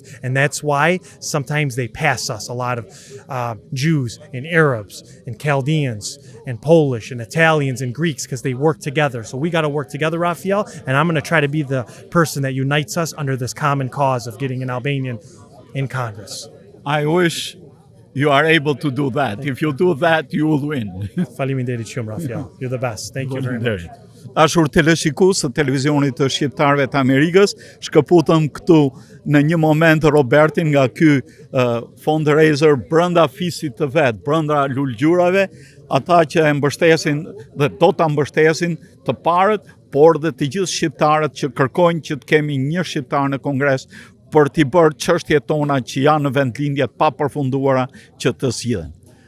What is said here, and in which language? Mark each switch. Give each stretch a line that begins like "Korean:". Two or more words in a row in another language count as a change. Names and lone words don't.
English: And that's why sometimes they pass us, a lot of Jews and Arabs and Chaldeans and Polish and Italians and Greeks, because they work together. So we got to work together, Raphael. And I'm going to try to be the person that unites us under this common cause of getting an Albanian in Congress. I wish you are able to do that. If you do that, you will win.
Albanian: Faleminderit shumë,
English: Raphael. You're the best. Thank you very much.
Albanian: Dashur televizionist të televizionit të shqiptarëve të Amerikës, shkëputëm këtu në një moment Robertin nga ky fundraiser brenda fisit të vet, brenda Lulgjurajve, ata që e mbështesin dhe do ta mbështesin të parët, por dhe të gjithë shqiptarët që kërkojnë që të kemi një shqiptar në Kongres për t'i bërë çështjet tona që janë në vendlindjet pa përfunduara që të zgjidhen.